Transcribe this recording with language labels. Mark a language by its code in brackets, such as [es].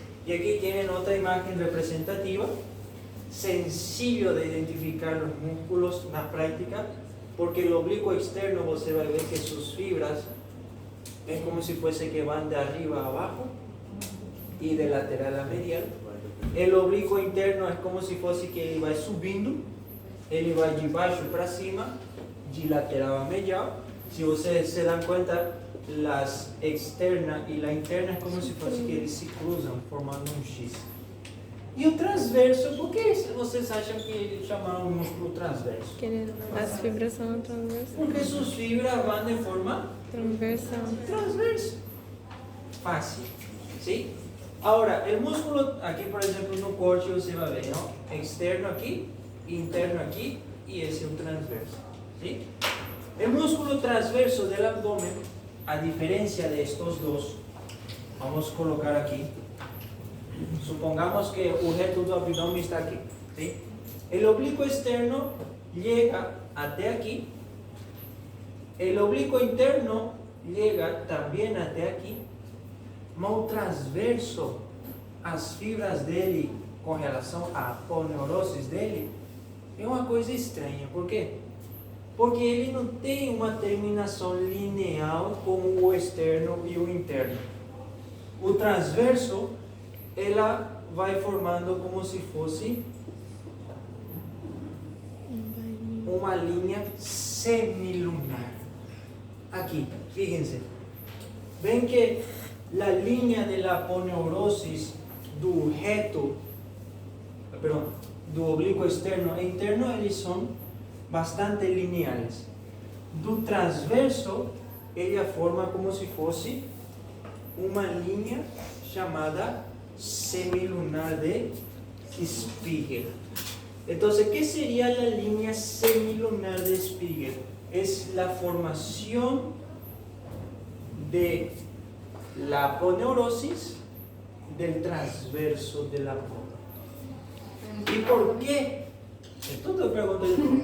[es] Y aquí tienen otra imagen representativa, sencillo de identificar los músculos en la práctica, porque el oblicuo externo [pt] você va a ver [es] que sus fibras es como si fuese que van de arriba a abajo y de lateral a medial. El oblicuo interno es como si fuese que [pt] ele vai subindo, ele vai de baixo para cima, [es] de lateral a medial. Si ustedes se dan cuenta, las externas y la interna es como si fuese que eles se cruzan formando un X. [pt] E o transverso, por que vocês acham que eles chamaram o músculo transverso? As fibras são transversas. [es] Porque sus fibras van de forma Transversal. transversa. Fácil. ¿Sí? Ahora, el músculo, aquí por ejemplo no corte [pt] você vai ver, [es] ¿no? Externo aquí, interno aquí y ese es un transverso. ¿Sí? El músculo transverso del abdomen, a diferencia de estos dos, vamos a colocar aquí. Supongamos que el objeto del abdomen está aquí. ¿Sí? El oblicuo externo llega hasta aquí. El oblicuo interno llega también hasta aquí. [pt] Mas o transverso, as fibras dele com relação à aponeurose dele, é uma coisa estranha. Por quê? Porque ele não tem uma terminação lineal como o externo e o interno. O transverso, ela vai formando como se fosse uma linha semilunar. Aqui, [es] fíjense. Ven que la línea de la aponeurosis [pt] do reto, perdón, do oblicuo externo e interno, eles são bastante lineares. Do transverso, ele forma como se fosse uma linha chamada semilunar de Spiegel. [es] Entonces, ¿qué sería la línea semilunar de Spiegel? Es la formación de la aponeurosis del transverso del abdomen. ¿Y por qué? Esto te pregunto yo.